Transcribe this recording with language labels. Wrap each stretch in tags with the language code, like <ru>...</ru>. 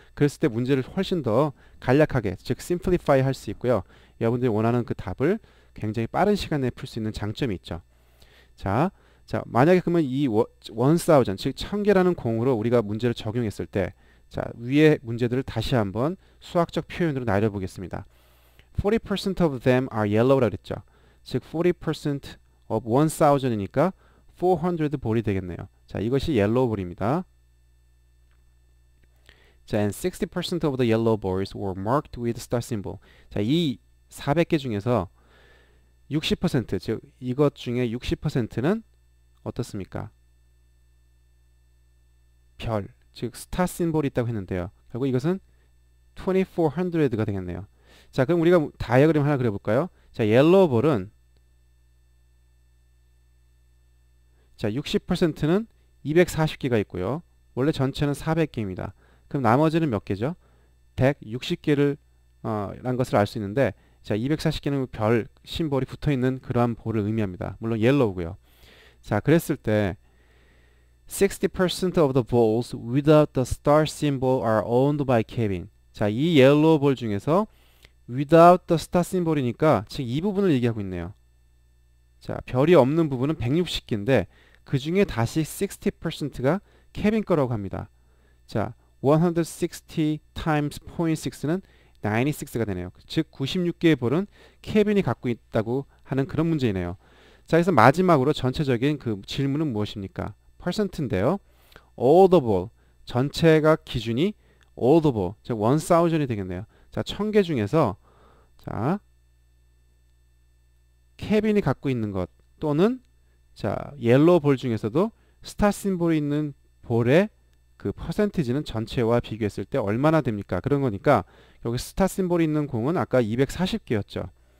<ko>그랬을 때 문제를 훨씬 더 간략하게, 즉 simplify 할 수 있고요. 여러분들이 원하는 그 답을 굉장히 빠른 시간 내에 풀 수 있는 장점이 있죠. 자, 만약에 그러면 이 1000, 즉 1000개라는 공으로 우리가 문제를 적용했을 때, 자, 위의 문제들을 다시 한번 수학적 표현으로 나열해보겠습니다.</ko> <en>40% of them are yellow라고 그랬죠.</en> <ko>즉</ko> <en>40% of 1000</en> <ko>이니까 400 볼이 되겠네요. 자, 이것이 yellow 볼입니다.</ko> <en>자, and 60% of the yellow balls were marked with star symbol.</en> <ko>자, 이 400개 중에서 60%, 즉 이것 중에 60%는 어떻습니까? 별, 즉 스타 심볼이 있다고 했는데요. 결국 이것은 2400가 되겠네요. 자, 그럼 우리가 다이어그램 하나 그려볼까요? 자, 옐로우 볼은 자, 60%는 240개가 있고요. 원래 전체는 400개입니다. 그럼 나머지는 몇 개죠? 160개를 란 것을 알 수 있는데, 자, 240개는 별 심볼이 붙어있는 그러한 볼을 의미합니다. 물론 옐로우고요. 자, 그랬을 때</ko> <en>60% of the balls without the star symbol are owned by Kevin.</en> <ko>자, 이 옐로우 볼 중에서</ko> <en>without the star symbol</en> <ko>이니까 즉 이 부분을 얘기하고 있네요. 자, 별이 없는 부분은 160개인데 그 중에 다시 60%가 케빈 거라고 합니다. 자, 160 times 0.6는 96가 되네요. 즉 96개의 볼은 케빈이 갖고 있다고 하는 그런 문제이네요. 자, 그래서 마지막으로 전체적인 그 질문은 무엇입니까? 퍼센트인데요.</ko> <en>all the ball,</en> <ko>전체가 기준이 all the ball, 즉 1000이 되겠네요. 자, 1000개 중에서 자, 케빈이 갖고 있는 것 또는 자, 옐로우 볼 중에서도 스타 심볼이 있는 볼의 그 퍼센티지는 전체와 비교했을 때 얼마나 됩니까? 그런 거니까 여기 스타 심볼이 있는 공은 아까 240개였죠.</ko>